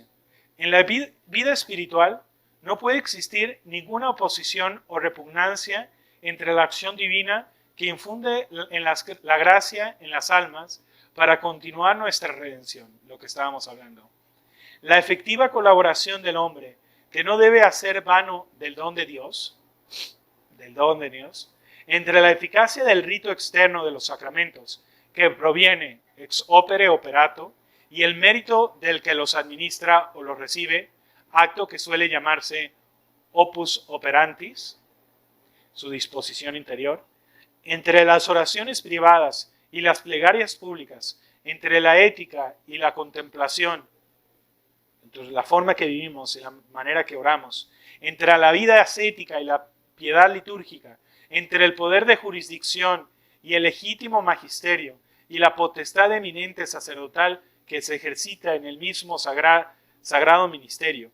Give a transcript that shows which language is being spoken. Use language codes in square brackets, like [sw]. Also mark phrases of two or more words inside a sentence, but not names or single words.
[es] En la vida espiritual no puede existir ninguna oposición o repugnancia entre la acción divina que infunde la gracia en las almas para continuar nuestra redención, lo que estábamos hablando. La efectiva colaboración del hombre, que no debe hacer vano del don de Dios, entre la eficacia del rito externo de los sacramentos, que proviene [la] ex opere operato, [es] y el mérito del que los administra o los recibe, acto que suele llamarse [la] opus operantis, [es] su disposición interior, entre las oraciones privadas y las plegarias públicas, entre la ética y la contemplación, entre la forma que vivimos y la manera que oramos, entre la vida ascética y la piedad litúrgica, entre el poder de jurisdicción y el legítimo magisterio y la potestad eminente sacerdotal que se ejercita en el mismo sagrado ministerio.